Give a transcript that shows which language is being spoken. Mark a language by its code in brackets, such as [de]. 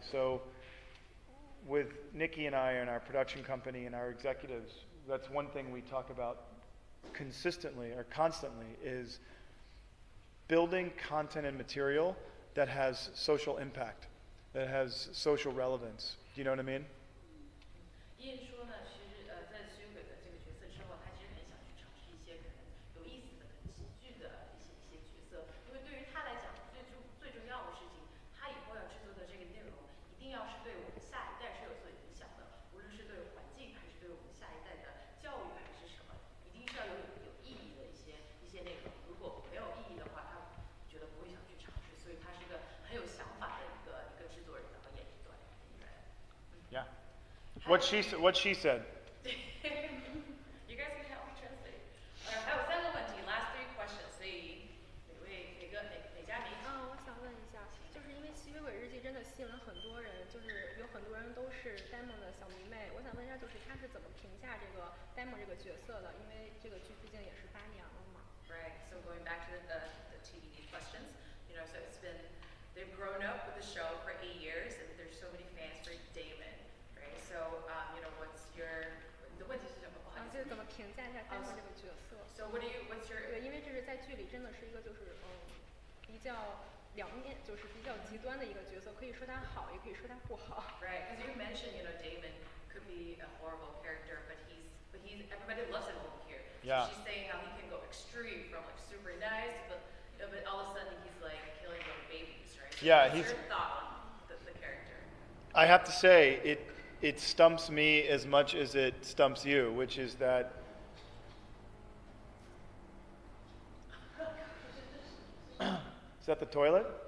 [en] So with Nikki and I and our production company and our executives, that's one thing we talk about consistently or constantly is building content and material that has social impact, that has social relevance. Do you know what I mean? [zh] 伊恩说呢，其实在吸血鬼的这个角色之后，他其实很想去尝试一些可能有意思的、可能喜剧的一些角色，因为对于他来讲，最重要的事情，他以后要制作的这个内容，一定要是对我们下一代是有所影响的，无论是对环境还是对我们下一代的教育还是什么，一定是要有意义的一些内容。如果没有意义的话，他觉得不会想去尝试，所以他是一个很有想法的一个制作人，导演，对，应该。 [en] Yeah. What she said. You guys can help me translate. [zh] 还有3个问题 ， [en] last 3 questions， [zh] 所以哪家媒体？我想问一下，就是因为《吸血鬼日记》真的吸引了很多人，就是有很多人都是 Damon 的小迷妹。我想问一下，就是他是怎么评价这个 Damon 这个角色的？因为这个剧毕竟也是8年了嘛。 [en] Right. So going back to the TBD questions, so it's been they've grown up with the show for 8 years, and there's so many fans for Damon. So, what's your [zh] 你的问题是什么？不好意思。就是怎么评价一下 Damon 这个角色 [en] ？So what's your [zh] 对，因为这是在剧里真的是一个就是比较两面，就是比较极端的一个角色，可以说他好，也可以说他不好。 [en] Right, because you mentioned, Damon could be a horrible character, but he's everybody loves him over here. Yeah. So she's saying how he can go extreme from like super nice, but all of a sudden he's like killing little babies, right? So Yeah, what's your thought on the character? I have to say, it stumps me as much as it stumps you, which is that is that the toilet?